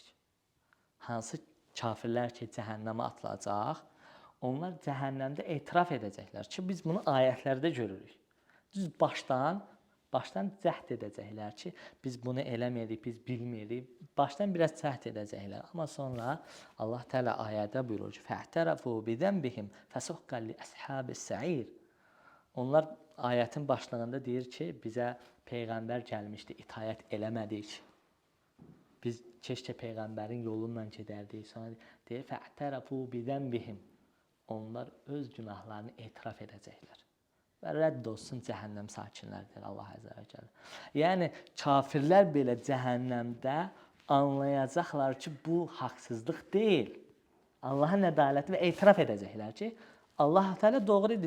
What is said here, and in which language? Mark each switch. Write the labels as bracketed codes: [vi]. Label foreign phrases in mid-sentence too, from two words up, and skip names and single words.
[az] Hansı kafirlər ki, cəhənnəmə atılacaq, onlar cəhənnəmdə etiraf edəcəklər ki, biz bunu ayətlərdə görürük. Düz başdan cəhd edəcəklər ki, biz bunu eləməyirik, biz bilməyirik. Başdan biraz cəhd edəcəklər. Amma sonra Allah Teala ayədə buyurur ki, [ar] فَاَعْتَرَفُوا بِذَنْبِهِمْ فَسُحْقًا لِأَصْحَابِ السَّعِيرِ. [az] Onlar ayətin başlığında deyir ki, bizə Peyğəmbər gəlmişdi, itayət eləmədik. Biz keşkə Peyğəmbərin yolundan gedərdik. Sonra deyir, [ar] فَاَعْتَرَفُوا بِذَنْبِهِمْ. [az] Onlar öz günahlarını etiraf edəcəklər. Və rədd olsun cəhənnəm sakinləridir Allah [ar] عز وجل. [az] Yəni, kafirlər belə cəhənnəmdə anlayacaqlar ki, bu haqsızlıq deyil. Allahın ədaləti və etiraf edəcəklər ki, Allah Teala doğru edir.